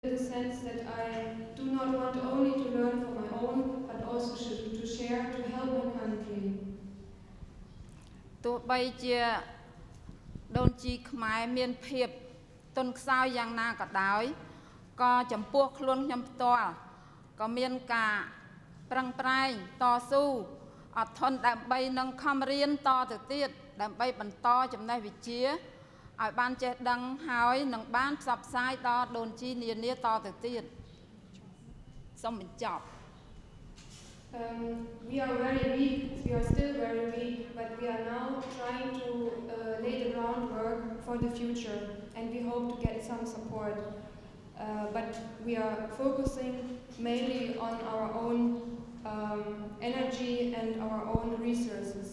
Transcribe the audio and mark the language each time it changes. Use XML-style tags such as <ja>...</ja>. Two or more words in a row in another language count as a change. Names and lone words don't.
<en>the sense that I do not want only to learn for my own, but also to share, to help my country.</en> <km>ទោះបីជាដូនជីខ្មែរមានភាពទន់ខ្សោយយ៉ាងណាក៏ដោយក៏ចំពោះខ្លួនខ្ញុំផ្ទាល់ក៏មានការប្រឹងប្រែងតស៊ូអត់ធន់ដើម្បីនឹងខំរៀនតទៅទៀតដើម្បីបន្តចំណេះវិជ្ជាឲ្យបានចេះដឹងហើយនឹងបានផ្សព្វផ្សាយដល់ដូនជីនានាតទៅទៀតសូមបញ្ចប់</km> <en>We are very weak, we are still very weak, but we are now trying to lay the groundwork for the future, and we hope to get some support. But we are focusing mainly on our own energy and our own resources.</en>